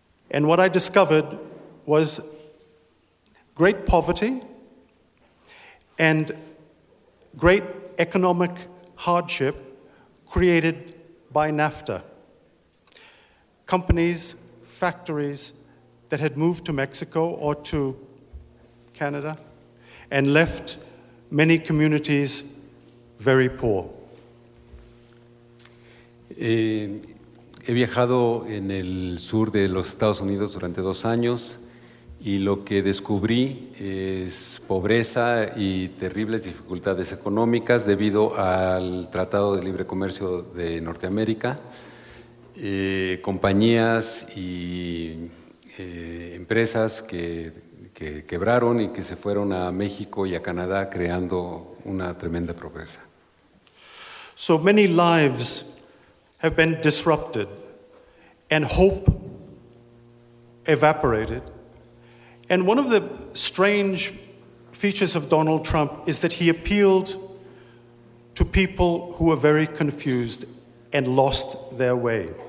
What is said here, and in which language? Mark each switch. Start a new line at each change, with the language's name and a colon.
English: And what I discovered was great poverty and great economic hardship created by NAFTA. Companies, factories that had moved to Mexico or to Canada and left many communities very poor.
Spanish: He viajado en el sur de los Estados Unidos durante 2 años y lo que descubrí es pobreza y terribles dificultades económicas debido al Tratado de Libre Comercio de Norteamérica. Compañías y empresas que quebraron y que se fueron a México y a Canadá creando una tremenda pobreza.
English: So many lives have been disrupted and hope evaporated. And one of the strange features of Donald Trump is that he appealed to people who were very confused and lost their way.